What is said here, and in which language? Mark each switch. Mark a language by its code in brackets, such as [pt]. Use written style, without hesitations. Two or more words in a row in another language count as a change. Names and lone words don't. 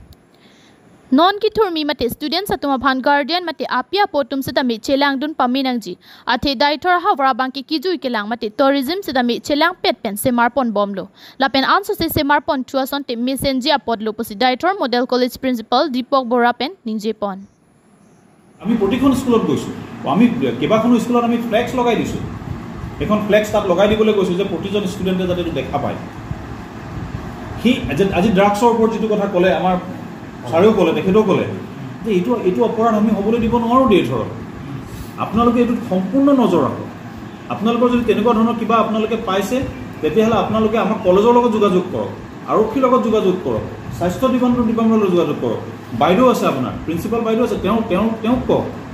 [mjw] Non ki thurmi mate students atuma bhan guardian mate apia potum sedami chelang dun paminangji athe Daitor hawra bangki kijui kelang mate tourism sedami chelang pet pen semarpon bomlo lapen anso se semarpon chuason te messenji apodlo posi Daitor [en] model college principal [mjw] Dipok Borapen ninjepon [as] আমি প্ৰতিখন স্কুলত গৈছো আমি কেবাখনো স্কুলত আমি ফ্লেক্স লগাই দিছো এখন ফ্লেক্স তাত লগাই দিবলৈ কৈছো যে প্ৰতিজন ষ্টুডেন্টে যাতে দেখা পায় হি আজি ড্ৰাগছৰ ওপৰত যেটো কথা ক'লে আমাৰ সাৰেও ক'লে তেখেতেও ক'লে যে এইটো অপৰাধ আমি হ'বলৈ দিব নোৱাৰো ডেটৰ আপোনালোকে এইটো সম্পূৰ্ণ নজৰ ৰাখক আপোনালোকৰ যদি তেনেকুৱা ধৰণৰ কিবা আপোনালোকে পাইছে তেতিয়াহ'লে আপোনালোকে আমাৰ কলেজৰ লগত যোগাযোগ কৰক আৰক্ষীৰ লগত যোগাযোগ কৰক স্বাস্থ্য ডিপাৰ্টমেণ্টৰ লগত যোগাযোগ কৰক বাইদেউ আছে আপোনাৰ প্ৰিন্সিপাল বাইদেউ আছে তেওঁ কওক